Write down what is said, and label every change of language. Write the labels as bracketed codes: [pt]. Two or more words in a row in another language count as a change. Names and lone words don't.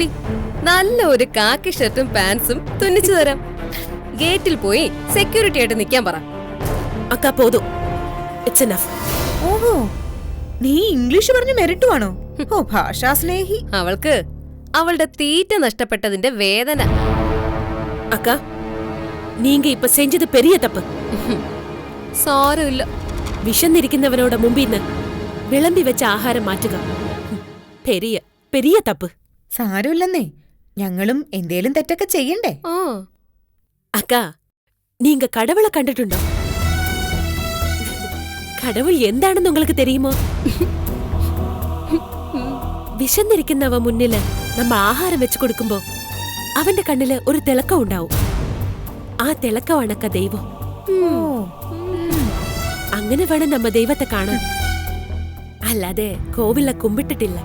[ml] നല്ല ഒരു കാക്കി ഷർട്ടും പാൻസും തുന്നിച്ചു തരാം. ഗേറ്റിൽ പോയി സെക്യൂരിറ്റി ആയിട്ട് നിൽക്കാൻ പറ. [ta] அக்கா போதும். [en] it's enough. [ml] ഓഹോ, നീ ഇംഗ്ലീഷ് പറഞ്ഞ് മെരിട്ടുവാണോ? ഓ ഭാഷാ സ്നേഹി. അവൾക്ക് അവളുടെ തീറ്റ നഷ്ടപ്പെട്ടതിന്റെ വേദന. [ta] அக்கா நீங்க இப்ப செஞ்சது பெரிய தப்பு. [ml] സാരമില്ല. വിശന്നിരിക്കുന്നവനോട് മുമ്പിന്ന് വിളമ്പി വെച്ച ആഹാരം മാറ്റുക [ta] பெரிய பெரிய தப்பு. [ml] സാരമില്ലെന്നേ, ഞങ്ങളും എന്തേലും തെറ്റൊക്കെ ചെയ്യണ്ടേ? ആ [ta] அக்கா நீங்க கடவுளை கண்டுட்டுண்டோ? கடவுள் എന്താണെന്ന് உங்களுக்கு தெரியுமோ? [ml] വിശന്നിരിക്കുന്നവ മുന്നില് നമ്മ ആഹാരം വെച്ചു കൊടുക്കുമ്പോ അവന്റെ കണ്ണില് ഒരു തിളക്കം ഉണ്ടാവും. ആ തിളക്കമാണക്ക ദൈവം. അങ്ങനെ വേണം നമ്മ ദൈവത്തെ കാണാൻ. അല്ലാതെ കോവില കുമ്പിട്ടിട്ടില്ല.